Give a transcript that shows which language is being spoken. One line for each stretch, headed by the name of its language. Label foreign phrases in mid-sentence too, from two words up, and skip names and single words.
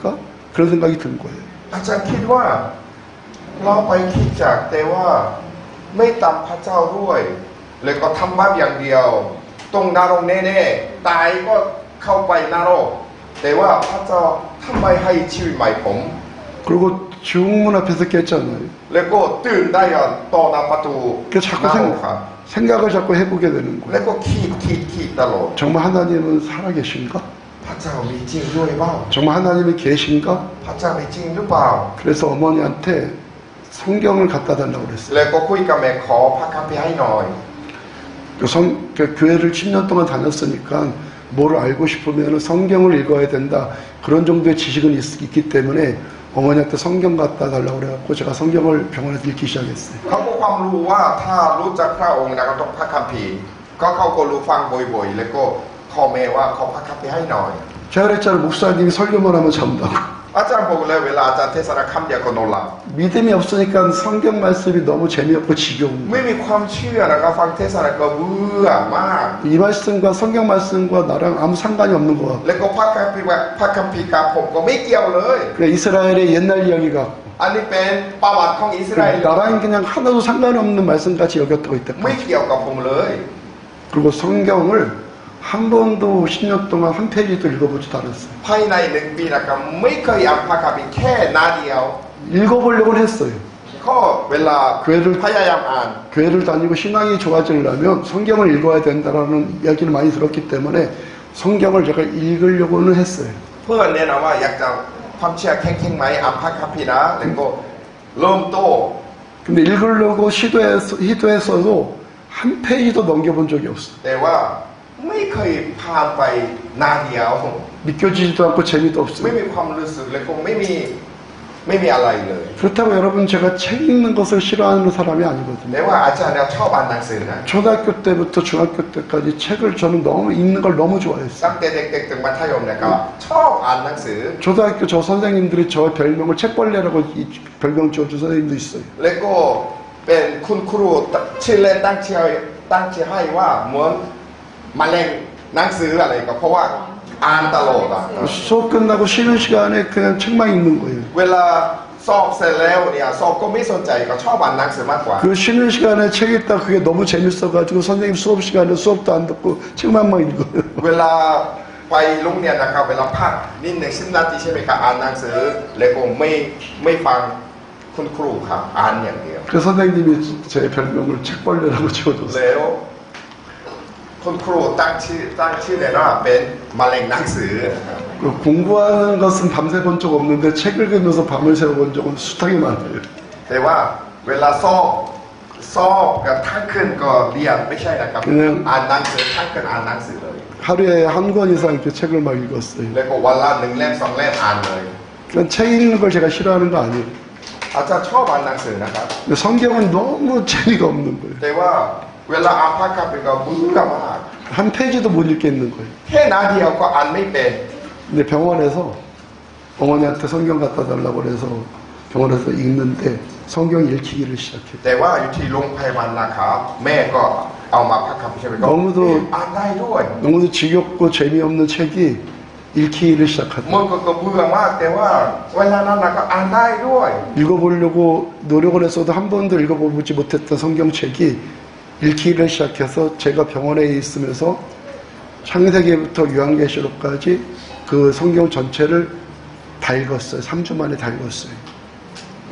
Korean: 그런 생각이 든 거예요.
Thai: อาจารย์คิดว่าเราไปคิดจากแต่ว่าไม่ตามพระเจ้าด้วยแล้วก็ทำบาปอย่างเดียวตรงนรกแน่ๆตายก็เข้าไปนรกแต่ว่าพระเจ้าทำไมให้ชีวิตใหม่ผม
Korean: 그리고 지옥문 앞에서 깼잖아요.
Thai: แล้วก็ตื่นได้ก่อนต่อหน้าประตู
Korean: 그 자꾸
Thai: นรกครับ
Korean: 생각을 자꾸 해보게 되는
Thai: แล้ว
Korean: 거예요.
Thai: ก็คิดตลอด
Korean: 정말 하나님은 살아계신가?
Thai: พระเจ้ามีจริงด้วยเปล่า
Korean: 정말 하나님이 계신가?
Thai: พระเจ้ามีจริงหรือเปล่า
Korean: 그래서 어머니한테 성경을 갖다 달라고 그랬어요.
Thai: แล้วก็คุยกับแม่ขอพระคัมภีร์ให้หน่อย
Korean: 그 교회를 10년 동안 다녔으니까 뭘 알고 싶으면 성경을 읽어야 된다. 그런 정도의 지식은 있기 때문에 어머니한테 성경 갖다 달라고 그래갖고 제가 성경을 병원에서 읽기 시작했어요.
Thai: เขาก็ความรู้ว่าถ้ารู้จักพระองค์นะก็ต้องพระคัมภีร์ก็เขาก็รู้ฟังบ่อยๆแล้วก็ขอแม่ว่าขอพระคัมภีร์ให้หน่อย
Korean: 제가 그랬잖아요. 목사님이 설교만 하면 잠다고.
Thai: อาจารย์บอกเลยเวลาอาจารย์เทศนาคำเดียวก็นอนหลับ
Korean: 믿음이 없으니까 성경 말씀이 너무 재미없고 지겨운
Thai: ไม่
Korean: 거예요.
Thai: มีความเชื่อนะครับฟังเทศนาก็เบื่อมาก
Korean: 이 말씀과 성경 말씀과 나랑 아무 상관이 없는 것 같고
Thai: แล้วก็พระคัมภีร์กับผมก็ไม่เกี่ยวเลย
Korean: 그러니까 이스라엘의 옛날 이야기 같고
Thai: อันนี้เป็นประวัติของอิสราเอล
Korean: 나랑 그냥 하나도 상관없는 말씀같이 여겼다고
Thai: ไม่
Korean: 있다.
Thai: เกี่ยวกับผมเลย
Korean: 그리고 성경을 한 번도 10년 동안 한 페이지도 읽어보지도 않았어요.
Thai: ภายใน1 ปีนะครับไม่เคยอ่านพระคัมภีร์แค่หน้าเดียว
Korean: 읽어보려고는 했어요.
Thai: ก็เวลา
Korean: 교회를
Thai: พยายามอ่าน
Korean: 교회를 다니고 신앙이 좋아지려면 성경을 읽어야 된다라는 이야기를 많이 들었기 때문에 성경을 제가 읽으려고는 했어요.
Thai: เพื่อนแนะนำว่าอยากจะความเชื่อแข็งๆไหมอ่านพระคัมภีร์นะแล้วก็เริ่มโต
Korean: 근데 읽으려고 시도했어도 한 페이지도 넘겨본 적이 없어요.
Thai: แต่ว่าไม่เคยผ่านไปหน้าเดียว
Korean: 믿겨지지도 않고 재미도
Thai: ไม่
Korean: 없어요.
Thai: มีความรู้สึกแล้วก็ไม่มีอะไรเลย
Korean: 그렇다고 여러분 제가 책 읽는 것을 싫어하는 사람이 아니거든요.
Thai: แต่ว่าอาจารย์เนี่ยชอบอ่านหนังสือนะ
Korean: 초등학교 때부터 중학교 때까지 책을 저는 너무 읽는 걸 너무 좋아했어요.
Thai: ตั้งแต่เด็กๆถึงมัธยมเนี่ยก็ชอบอ่านหนังสือ
Korean: 초등학교 저 선생님들이 저 별명을 책벌레라고 별명 지어준 선생님도 있어요.
Thai: แล้วก็เป็นคุณครูชื่อเล่นตั้งชื่อให้ว่าเหมือนมะเร็งหนังสืออะไรก็เพราะว่าอ่านตลอดอ่ะ
Korean: 수업 끝나고 쉬는 시간에 그냥 책만 읽는 거예요.
Thai: เวลาสอบเสร็จแล้วเนี่ยสอบก็ไม่สนใจก็ชอบอ่านหนังสือมากกว่า
Korean: 그 쉬는 시간에 책 읽다 그게 너무 재밌어가지고 선생님 수업 시간에 수업도 안 듣고 책만 읽어요.
Thai: เวลาไปโรงเรียนนะครับเวลาพักนิดหนึ่ง10 นาทีใช่ไหมครับอ่านหนังสือแล้วก็ไม่ฟังคุณครูครับอ่านอย่างเดียว
Korean: 그 선생님이 제 별명을 책벌레라고 지어줬어요.
Thai: แล้วคุณครูตั้งชื่อเลยว่าเป็นมะเร็งหนังสือ
Korean: 그 공부하는 것은 밤새 본 적 없는데 책 읽으면서 밤을 새워본 적은 숱하게 많아요.
Thai: แต่ว่าเวลาสอบกับทั้งคืนก็เรียนไม่ใช่นะครับอ่านหนังสือทั้งคืนอ่านหนังสือเลย
Korean: 하루에 한 권 이상 이렇게 책을 막 읽었어요.
Thai: แล้วก็วันละ1 เล่ม 2 เล่มอ่านเลย
Korean: 그냥 책 읽는 걸 제가 싫어하는 거 아니에요.
Thai: อาจารย์ชอบอ่านหนังสือนะครับ
Korean: 근데 성경은 너무 재미가 없는 거예요.
Thai: แต่ว่าเวลาอ่านพระคัมภีร์ก็เบื่อมาก
Korean: 한 페이지도 못 읽겠는 거예요.
Thai: แค่หน้าเดียวก็อ่านไม่เป็น
Korean: 근데 병원에서 어머니한테 성경 갖다 달라고 그래서 병원에서 읽는데 성경 읽히기를 시작해요.
Thai: แต่ว่าอยู่ที่โรงพยาบาลนะครับแม่ก็เอามาพระคัมภีร์ใช่ไหมก็
Korean: 너무도
Thai: อ่านได้ด้วย
Korean: 너무도 지겹고 재미없는 책이 읽히기를 시작하다.
Thai: มันก็เบื่อมากแต่ว่าเวลานั้นก็อ่านได้ด้วย
Korean: 읽어보려고 노력을 했어도 한 번도 읽어보지 못했던 성경책이 읽히기를 시작해서 제가 병원에 있으면서 창세기부터 요한계시록까지 그 성경 전체를 다 읽었어요. 3주 만에 다 읽었어요.